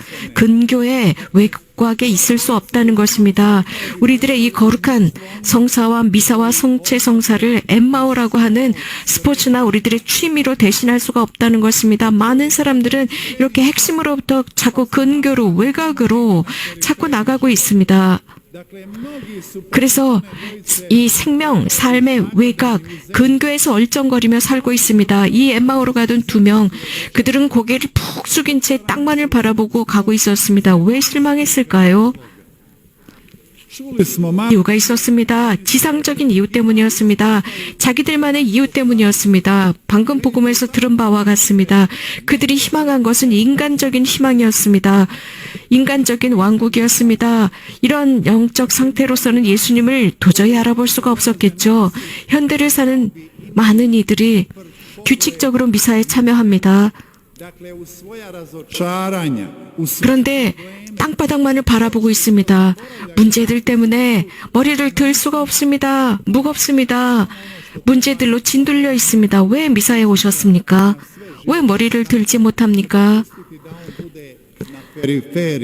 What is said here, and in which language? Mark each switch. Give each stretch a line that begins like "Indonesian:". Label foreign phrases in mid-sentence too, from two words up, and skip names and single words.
Korean: 근교의 외곽에 있을 수 없다는 것입니다. 우리들의 이 거룩한 성사와 미사와 성체 성사를 엠마오라고 하는 스포츠나 우리들의 취미로 대신할 수가 없다는 것입니다. 많은 사람들은 이렇게 핵심으로부터 자꾸 근교로 외곽으로 자꾸 나가고 있습니다.
Croatian: dakle mnogi su
Korean: 그래서 이 생명, 삶의 외곽, 근교에서 얼쩡거리며 살고 있습니다. 이 엠마오로 가던 두 명, 그들은 고개를 푹 숙인 채 땅만을 바라보고 가고 있었습니다. 왜 실망했을까요?
Croatian: čuli smo malo
Korean: 이유가 있었습니다. 지상적인 이유 때문이었습니다. 자기들만의 이유 때문이었습니다. 방금 복음에서 들은 바와 같습니다. 그들이 희망한 것은 인간적인 희망이었습니다. 인간적인 왕국이었습니다. 이런 영적 상태로서는 예수님을 도저히 알아볼 수가 없었겠죠. 현대를 사는 많은 이들이 규칙적으로 미사에 참여합니다.
Croatian: Dakle, uz svoja razočaranja, uz svoje
Korean: 그런데 땅바닥만을 바라보고 있습니다. 문제들 때문에 머리를 들 수가 없습니다. 무겁습니다. 문제들로 짓눌려 있습니다. 왜 미사에 오셨습니까? 왜 머리를 들지 못합니까?
Croatian: periferi,